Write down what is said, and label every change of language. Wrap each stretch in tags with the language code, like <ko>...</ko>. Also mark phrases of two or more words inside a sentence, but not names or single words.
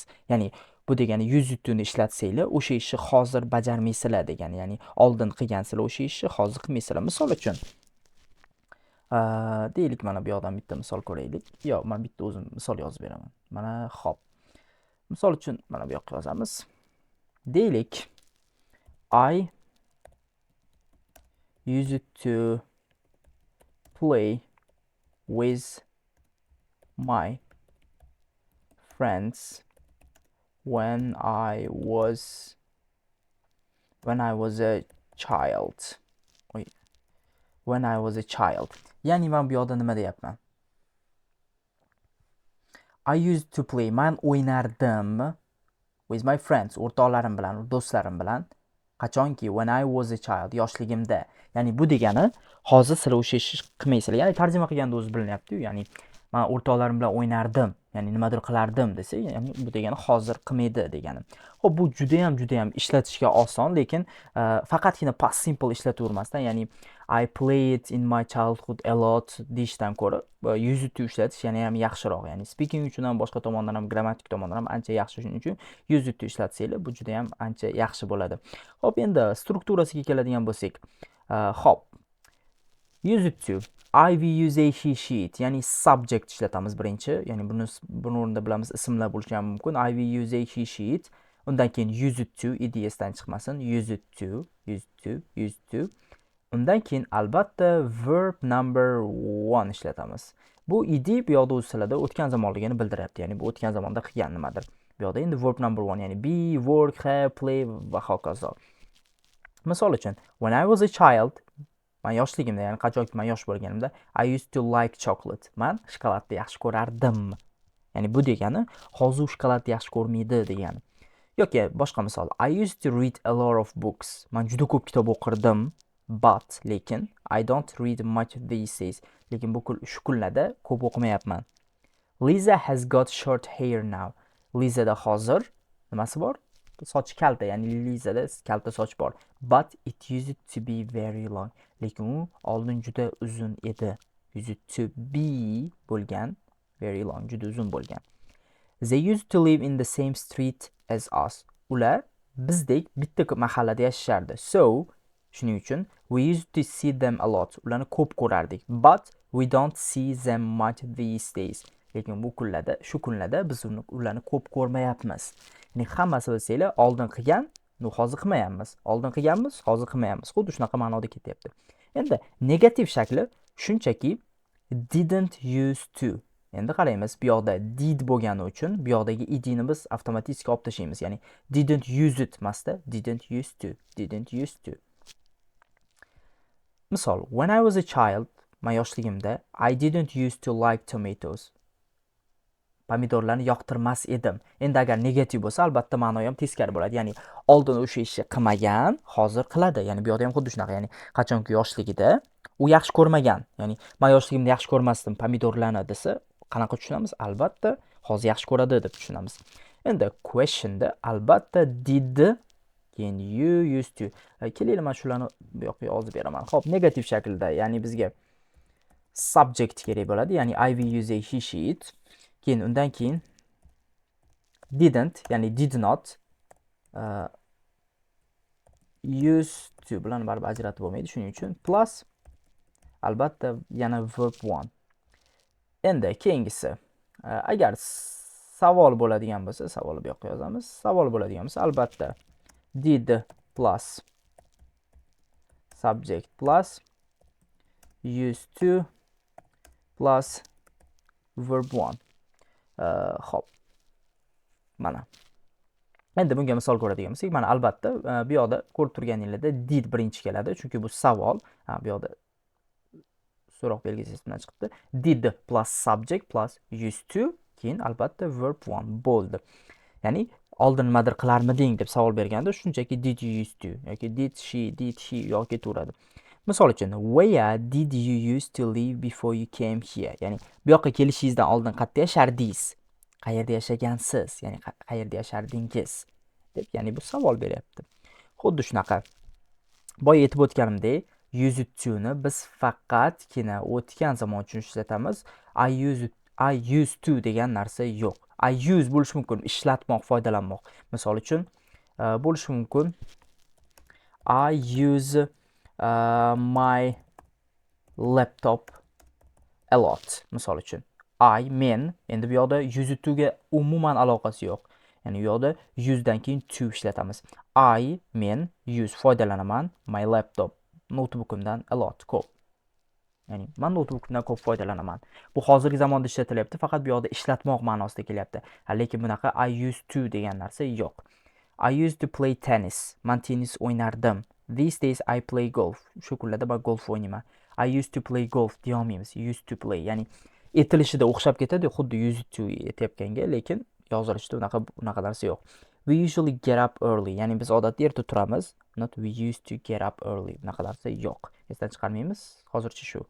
<uz>Ya'ni bu degani</uz> <en>use to'ni</en> <uz>ishlatsanglar, o'sha ishni hozir bajarmaysizlar degani. Ya'ni oldin qilgansizlar o'sha ishni, hozir qilmaysizlar. Misol uchun deylik, mana bu yoqdan bitta misol ko'raylik. Yo'q, men bitta o'zim misol yozib beraman. Mana xo'p. Misol uchun mana bu yoqqa yozamiz. Deylik,</uz> <en>I used to play with my friends when I was a child. When I was a child.</en> <uz>Ya'ni men bu yoqda nima deyapman?</uz> <en>I used to play,</en> <uz>men o'ynardim</uz> <en>with my friends,</en> <uz>o'rtoqlarim bilan, do'stlarim bilan.</uz> <en>Qachonki when I was a child,</en> <uz>yoshligimda. Ya'ni bu degani hozir sizlar o'sha ishni qilmaysizlar. Ya'ni tarjima qilganda o'zi bilinyapti-ku. Ya'ni men o'rtoqlarim bilan o'ynardim, ya'ni nimadir qilardim desa, ya'ni bu degani hozir qilmaydi degani. Xo'p, bu juda ham ishlatishga oson, lekin faqatgina</uz> <en>past simple</en> <uz>ishlatavermasdan, ya'ni</uz> <en>I played in my childhood a lot</en> <uz>deyishdan ko'ra</uz> <en>use to</en> <uz>ishlatish yana ham yaxshiroq. Ya'ni speaking uchun ham, boshqa tomondan ham, grammatik tomondan ham ancha yaxshi. Shuning uchun</uz> <en>use to</en> <uz>ishlatsanglar, bu juda ham ancha yaxshi bo'ladi. Xo'p, endi strukturasiga keladigan bo'lsak, xo'p,</uz> <en>use to I, we, use, a, she, she, it.</en> <uz>Ya'ni subject ishlatamiz birinchi. Ya'ni buni o'rnida bilamiz, ismlar bo'lishi ham mumkin.</uz> <en>I, we, use, a, she, she, it.</en> <uz>Undan keyin</uz> <en>use to,</en> <uz>idsdan chiqmasin.</uz> <en>Use to.</en> <uz>Undan keyin albatta</uz> <en>verb number 1</en> <uz>ishlatamiz. Bu id bu yoqda o'zlarda o'tgan zamonligini bildiryapti. Ya'ni bu o'tgan zamonda qilgan nimadir. Bu yoqda endi</uz> <en>verb number 1,</en> <uz>ya'ni</uz> <en>be, work, have, play</en> <uz>va hokazo. Misol uchun,</uz> <en>when I was a child,</en> <uz>men yoshligimda, ya'ni qachonki men yosh bo'lganimda,</uz> <en>I used to like chocolate.</en> <uz>Men shokoladni yaxshi ko'rardim. Ya'ni bu degani hozir shokoladni yaxshi ko'rmaydi degani. Yoki boshqa misol,</uz> <en>I used to read a lot of books.</en> <uz>Men juda ko'p kitob o'qirdim,</uz> <en>but lekin I don't read much these days.</en> <uz>Lekin bu shu kunlarda ko'p o'qimayapman.</uz> <en>Lisa has got short hair now.</en> <uz>Lizada hozir nimasi bor? Soch kalta, ya'ni Lizada kalta soch bor.</uz> <en>But it used to be very long.</en> <uz>Lekin u oldin juda uzun edi.</uz> <en>Used to be</en> <uz>bo'lgan,</uz> <en>very long,</en> <uz>juda uzun bo'lgan.</uz> <en>They used to live in the same street as us.</en> <uz>Ular bizdek bitta mahallada yashashardi.</uz> <en>So,</en> <uz>shuning uchun</uz> <en>we used to see them a lot.</en> <uz>Ularni ko'p ko'rardik.</uz> <en>But we don't see them much these days.</en> <uz>Lekin bu kunlarda, shu kunlarda biz ularni ko'p ko'rmayapmiz. Ya'ni hammasi bilsanglar, oldin qilgan, hozir qilmayapmiz. Oldin qilganmiz, hozir qilmayapmiz. Xuddi shunaqa ma'noda ketyapti. Endi negativ shakli shunchaki</uz> <en>didn't used to.</en> <uz>Endi qaraymiz, bu yoqda did bo'lgani uchun bu yoqdagi idni biz avtomatik olib tashlaymiz. Ya'ni</uz> <en>didn't use it</en> <uz>emasda,</uz> <en>didn't used to. Misol, when I was a child,</en> <uz>men yoshligimda,</uz> <en>I didn't used to like tomatoes.</en> <uz>Pomidorlarni yoqtirmas edim. Endi agar negativ bo'lsa, albatta ma'no ham teskari bo'ladi. Ya'ni oldin o'sha ishni qilmagan, hozir qiladi. Ya'ni bu yoqda ham xuddi shunaqa. Ya'ni qachonki yoshligida u yaxshi ko'rmagan. Ya'ni men yoshligimda yaxshi ko'rmasdim pomidorlarni desa, qanaqa tushunamiz? Albatta hozir yaxshi ko'radi deb tushunamiz. Endi questionda albatta did, keyin</uz> <en>you used to.</en> <uz>Kelaylik, men shularni bu yoqqa yozib beraman. Xo'p, negativ shaklda, ya'ni bizga subject kerak bo'ladi, ya'ni</uz> <en>I will use a he she it.</en> <uz>Keyin undan keyin didn't, ya'ni</uz> <en>did not, used to</en> <uz>bilan baribir ajratib bo'lmaydi, shuning uchun plus albatta yana</uz> <en>verb 1.</en> <uz>Endi keyingisi, agar savol bo'ladigan bo'lsa, savolni bu yoqqa yozamiz. Savol bo'ladigan bo'lsa, albatta</uz> <en>did plus subject plus used to plus verb 1.</en> <uz>Xo'p. Mana. Endi bunga misol ko'radigan bo'lsak, mana albatta bu yoqda ko'rib turganingizda did birinchi keladi, chunki bu savol. Bu yoqda so'roq belgisi bilan chiqibdi.</uz> <en>Did plus subject plus used to,</en> <uz>keyin albatta</uz> <en>verb 1</en> <uz>bo'ldi. Ya'ni oldin nimadir qilarmiding deb savol berganda shunchaki</uz> <en>did you used to</en> <uz>yoki</uz> <en>did she, did he</en> <uz>yoki turadi. Misol uchun,</uz> <en>where did you used to live before you came here?</en> <uz>Ya'ni bu yoqqa kelishingizdan oldin qayerda yashardingiz? Qayerda yashagansiz? Ya'ni qayerda yashardingiz deb, ya'ni bu savol beryapti. Xuddi shunaqa boya aytib o'tganimdek,</uz> <en>used to</en> <uz>ni biz faqatgina o'tgan zamon uchun ishlatamiz.</uz> <en>I used to</en> <uz>degan narsa yo'q.</uz> <en>I use</en> <uz>bo'lishi mumkin, ishlatmoq, foydalanmoq. Misol uchun bo'lishi mumkin</uz> <en>I use my laptop a lot.</en> <uz>Misol uchun men, endi bu yoqda use to ga umuman aloqasi yo'q. Ya'ni bu yoqda use dan keyin to ishlatamiz.</uz> <en>Men use foydalanaman my laptop, notebookimdan a lot,</en> <uz>ko'p. Ya'ni men notebookimdan ko'p foydalanaman. Bu hozirgi zamonda ishlatilyapti, faqat bu yoqda ishlatmoq ma'nosida kelyapti. Lekin bunaqa</uz> <en>I used to</en> <uz>degan narsa yo'q.</uz> <en>I used to play tennis.</en> <uz>Men tennis o'ynardim.</uz> <en>These days I play golf.</en> <uz>Shu kunlarda men golf o'ynayman.</uz> <en>I used to play golf</en> <uz>deya olmaymiz.</uz> <en>Used to play.</en> <uz>Ya'ni aytilishida o'xshab ketadi, xuddi</uz> <en>used to</en> <uz>aytayotganga, lekin yozilishida unaqa narsa yo'q.</uz> <en>We usually get up early.</en> <uz>Ya'ni biz odatda erta turamiz.</uz> <en>Not we used to get up early.</en> <uz>Bunaqa narsa yo'q. Esdan chiqarmaymiz. Hozircha shu.</uz>